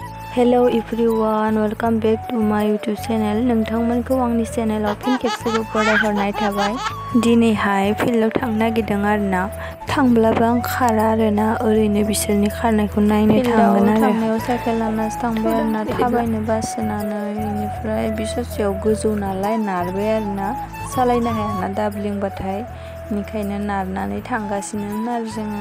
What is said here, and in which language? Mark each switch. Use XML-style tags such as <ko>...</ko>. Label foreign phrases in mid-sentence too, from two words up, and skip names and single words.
<en>Hello everyone, welcome back to my YouTube channel.</en> <brx>नोंथांमोनखौ आंनि चेनेलाव फिन खेबसेबाव बरायहरनाय थाबाय। दिनैहाय फिल्डआव थांनो नागिरदों आरोना। थांब्लाबो आं खारा आरोना, ओरैनो बिसोरनि खारनायखौ नायनो थांगोन आरो। थांनायाव साइकेल लानासो थांबाय आरोना, थाबायनो बासोनानै बेनिफ्राय बे ससेयाव गोजौ नालाय नारबाय आरोना, सालायनो हायाना दाब्लिंबाथाय, बेनिखायनो नारनानै थांगासिनो आरो जोङो।</brx>